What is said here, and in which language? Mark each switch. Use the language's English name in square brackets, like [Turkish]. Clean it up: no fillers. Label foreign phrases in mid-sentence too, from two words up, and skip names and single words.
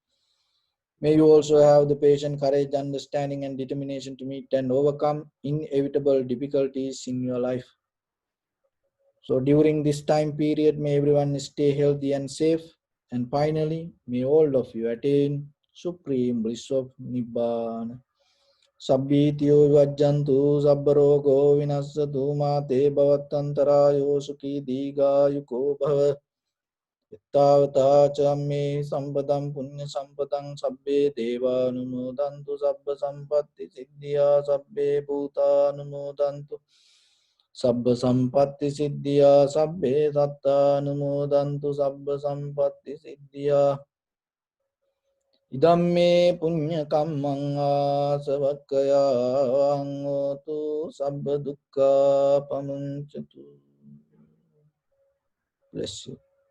[English] May you also have the patience, courage, understanding, and determination to meet and overcome inevitable difficulties in your life. So during this time period, may everyone stay healthy and safe. And finally, may all of you attain supreme bliss of Nibbana. [Pali] Sabbhitiyo vajjantu sabbarogo vinassatu mate bhavatantarayo sukhi digayuko bhava. Ittavata chamme sampadam punya sampadam sabbe deva anumodantu sabba sampatti siddhya sabbe bhuta anumodantu sabba sampatti siddhya sabbe satta anumodantu sabba sampatti siddhya. Idamme punya kammang asavakkaya angotu sabba dukkha pamuncatu. [English] Bless you.